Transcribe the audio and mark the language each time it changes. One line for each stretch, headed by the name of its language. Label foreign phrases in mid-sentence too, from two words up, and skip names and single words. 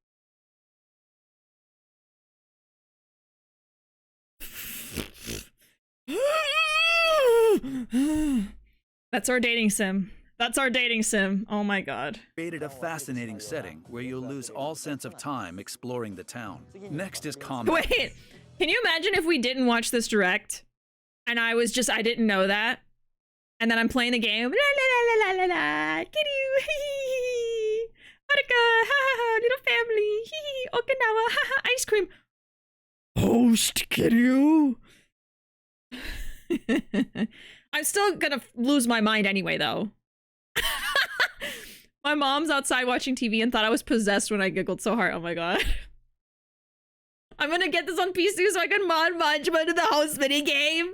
English: That's our dating sim. That's our dating sim. Oh my god. Created a fascinating setting where you'll lose all sense of time exploring the town. Next is combat. Wait, can you imagine if we didn't watch this direct and I didn't know that, and then I'm playing the game, la la la la la la, Kiryu, hee Haruka, ha ha ha, little family, hee Okinawa, ha ha, ice cream. Host Kiryu. I'm still gonna lose my mind anyway, though. My mom's outside watching TV and thought I was possessed when I giggled so hard. Oh my god. I'm gonna get this on PC so I can mod Manjima to the host mini game.